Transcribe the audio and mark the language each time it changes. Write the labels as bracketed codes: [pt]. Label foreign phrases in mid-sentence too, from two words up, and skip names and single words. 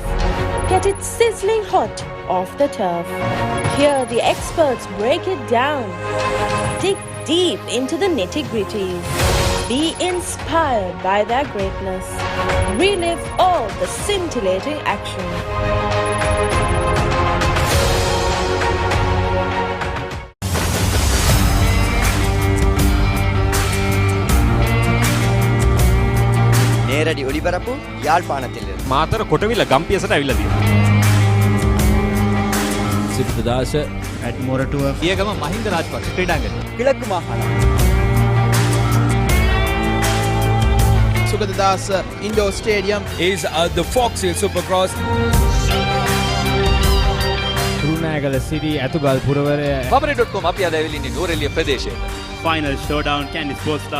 [en] Get it sizzling hot off the turf. Hear the experts break it down. Dig deep into the nitty-gritties. Be inspired by their greatness. Relive all the scintillating action. [ta] நேரடி ஒளிபரப்பு யாழ்ப்பாணத்தில் [si] මාතර කොටවිල ගම්පියසට ඇවිල්ලා තියෙනවා. සිරිතදාස [en] at Moratua [si] දියගම මහින්ද රාජපක්ෂ ක්‍රීඩාංගණය. [ta] கிழக்கு மாகாணம் [en] Sugatadass Indoor Stadium is the Fox Hill Supercross. [si] Trunagala City ඇතුගල් පුරවරය Papare.com අපි අද ඇවිල්ලා ඉන්නේ නෝරෙලිය ප්‍රදේශයේ. [en] Final showdown Candy Sports Club